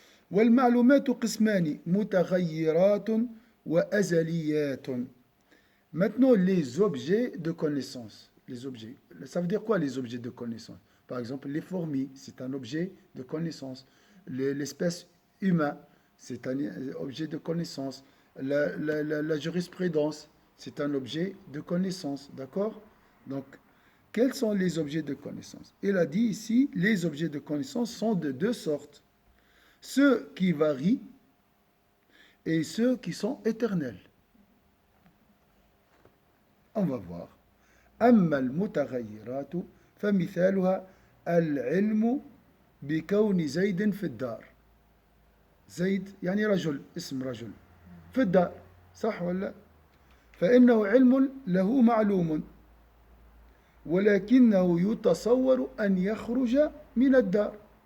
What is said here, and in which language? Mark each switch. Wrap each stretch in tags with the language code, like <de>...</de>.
<ar>والمعلومات قسمان متغيرات وأزليات.</ar> <fr>Maintenant, les objets de connaissance. Les objets. Ça veut dire quoi les objets de connaissance? Par exemple, les fourmis, c'est un objet de connaissance. L'espèce humaine, c'est un objet de connaissance. La jurisprudence, c'est un objet de connaissance. D'accord? Donc, quels sont les objets de connaissance? Il a dit ici, les objets de connaissance sont de deux sortes. Ceux qui varient et ceux qui sont éternels. On va voir.</fr> <ar>أما المتغيرات فمثالها العلم بكون زيد في الدار. زيد يعني رجل، اسم رجل في الدار، صح ولا؟ فإنه علم له معلوم ولكنه يتصور أن يخرج من الدار.</ar>